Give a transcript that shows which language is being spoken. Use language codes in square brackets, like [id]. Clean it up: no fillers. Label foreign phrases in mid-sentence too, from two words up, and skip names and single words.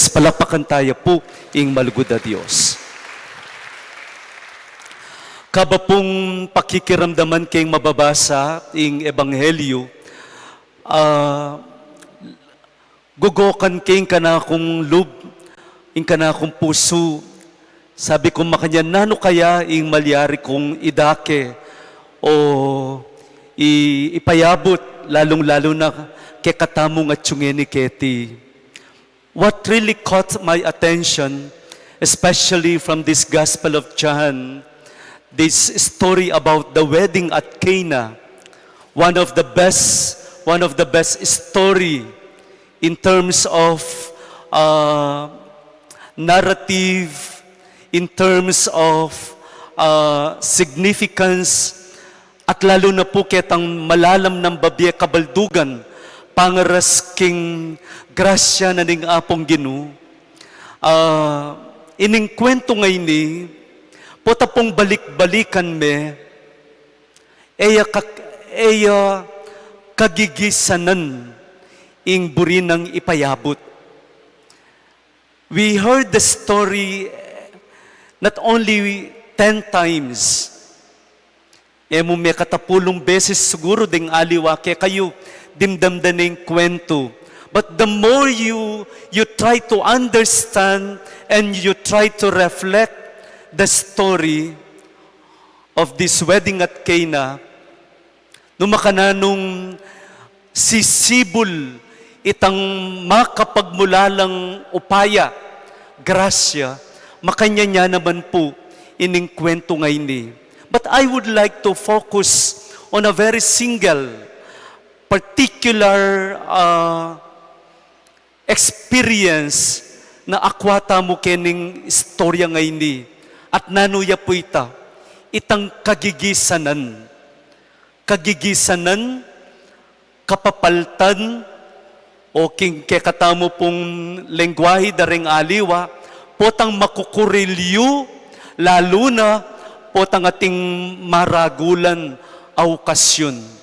[pam] Palakpakan tayo po ing malugod na Diyos. Kaba pong pakikiramdaman kayong mababasa ing Ebanghelyo, gugokan kayong kanakong lub, ing kanakong puso. Sabi ko makanya, nano kaya ing malyari kong idake o ipayabot, lalong-lalo na kay katamong at ni Keti. [en] What really caught my attention, especially from this Gospel of John, this story about the wedding at Cana, one of the best story in terms of narrative, in terms of significance, [pam] at lalo na po ketang malalam ng babiya kabaldugan, pangaras king grasya na ning apong Ginu. Ining kwento ngayon ni, pota pong balik-balikan me, eya kagigisanan ing burinang ipayabot. [en] We heard the story not only 10 times, [pam] may katapulong beses siguro ding aliwake kayo dimdamdaning kwento. [en] But the more you try to understand and you try to reflect the story of this wedding at Cana, [pam] numakananong sisibol itang makapagmulalang upaya, grasya, makanya niya naman po ining kwento ngayon ni. [en] But I would like to focus on a very single, particular experience [pam] na akwata mo kening istorya ngayon ni. At nanuya po itang kagigisanan. Kagigisanan, kapapaltan, o kekatamo pong lengguwahe daring aliwa, potang makukurilyo, lalo na potang ating maragulan a okasyon.